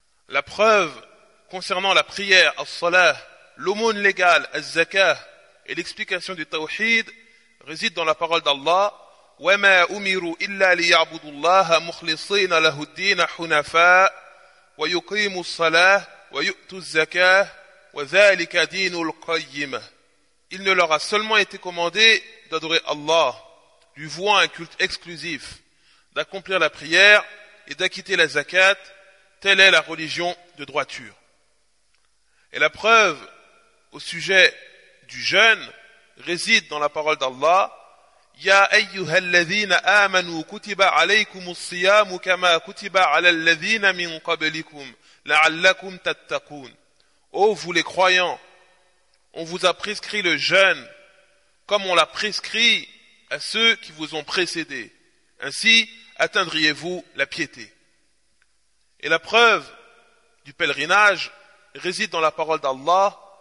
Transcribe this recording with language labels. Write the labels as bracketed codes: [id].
[fr] La preuve concernant la prière, al-salah, l'aumône légale, al-zakah, et l'explication du tawhid réside dans la parole d'Allah: [ar] wa ma umiru illa liya'budu Allah mukhlisina lahu ad-din hunafa wa yuqimu as-salah ويؤتوا الزكاة وذلك دين القيمة. [fr] Il ne leur a seulement été commandé d'adorer Allah, lui vouant un culte exclusif, d'accomplir la prière et d'acquitter la zakat. Telle est la religion de droiture. Et la preuve au sujet du jeûne réside dans la parole d'Allah. [ar] يا أيها الذين آمنوا كتب عليكم الصيام كما كتب على الذين من قبلكم لعلكم تتقون. [fr] Ô vous les croyants, on vous a prescrit le jeûne comme on l'a prescrit à ceux qui vous ont précédé. Ainsi atteindriez-vous la piété. Et la preuve du pèlerinage réside dans la parole d'Allah.